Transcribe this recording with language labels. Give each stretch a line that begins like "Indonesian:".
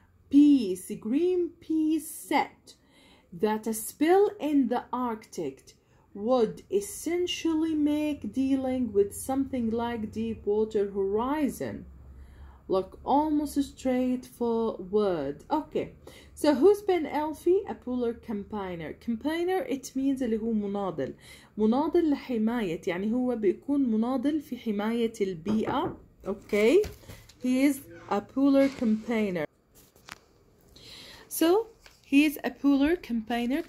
English: Greenpeace said that a spill in the Arctic would essentially make dealing with something like Deepwater Horizon like almost straightforward. Okay, so who's Ben Elfie? A polar campaigner. Campaigner it means
Arabic: اللي هو مناضل لحماية، يعني هو بيكون مناضل في حماية البيئة.
English: Okay, he is a polar campaigner. So he is a polar campaigner.